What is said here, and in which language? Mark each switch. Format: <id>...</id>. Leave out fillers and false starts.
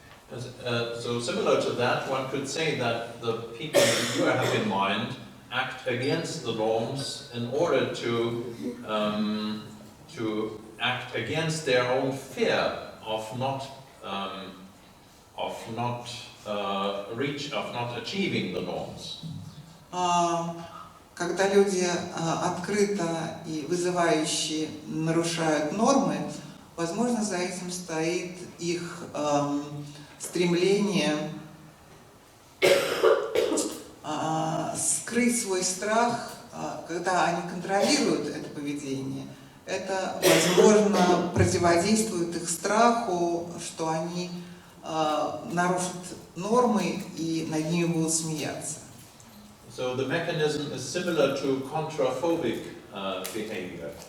<en>So similar to that, one could say that the people you have in mind act against the norms in order to act against their own fear of not achieving the norms.</en> <ru>Когда люди открыто и вызывающе нарушают нормы, возможно, за этим стоит их стремление скрыть свой страх, когда они контролируют это поведение. Это, возможно, противодействует их страху, что они нарушат нормы и над ними будут смеяться.</ru> <en>So the mechanism is similar to contraphobic behavior.</en>